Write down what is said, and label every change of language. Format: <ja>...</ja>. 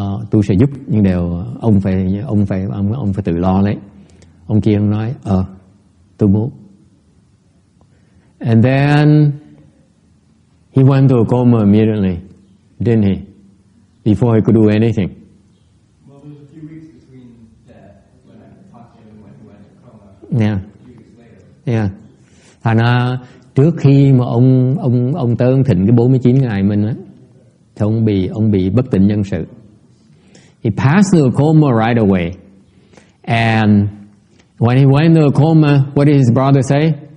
<vi>Tôi sẽ giúp nhưng đều ông phải tự lo lấy. Ông kia ông nói tôi muốn.</vi> <en>And then he went to a coma immediately, didn't he? Before he could do anything. Well, there was a few weeks between that when I talked to him and when he went to coma. Yeah. A few weeks later. Yeah.</en> <vi>Thành ra trước khi mà ông tới ông thịnh cái 49 ngày mình á, thì ông bị bất tỉnh nhân sự.</vi> <en>He passed through a coma right away. And when he went into a coma, what did his brother say?</en>